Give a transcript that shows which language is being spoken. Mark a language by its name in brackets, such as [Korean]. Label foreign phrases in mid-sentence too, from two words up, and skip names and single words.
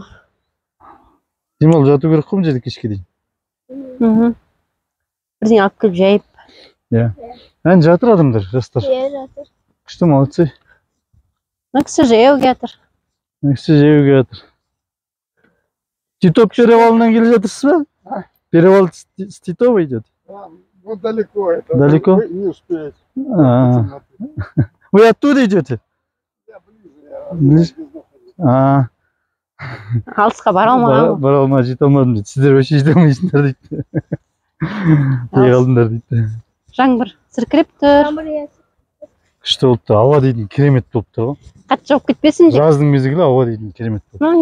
[Kazakh] Демал жату керек қой, мына жерде кешке дейін. Бірден алып келіп жайып. Иә. Ән жатыр адамдар, жастар. Иә, жатыр. Күшті, молодцы. Мына кісі жаяу келатыр. Титов перевалынан келе жатырсыз ба? [Russian] Перевал с Титова идет? Вот далеко это. Далеко? Вы не успеете. Вы оттуда идете? Я ближе. [Kazakh] Алысқа бара алмаған. Бара алмай жете алмадым дейді. Сіздер вообще жете алмайсыңдар дейді. Тие қалдыңдар дейді. Жаңбыр сіркіреп тұр. Күшті болып тұр. Ауа дейтін керемет болып тұр ғой. Қатты жауып кетпесін деп. Жаздың мезгілі ауа дейтін керемет болып тұр.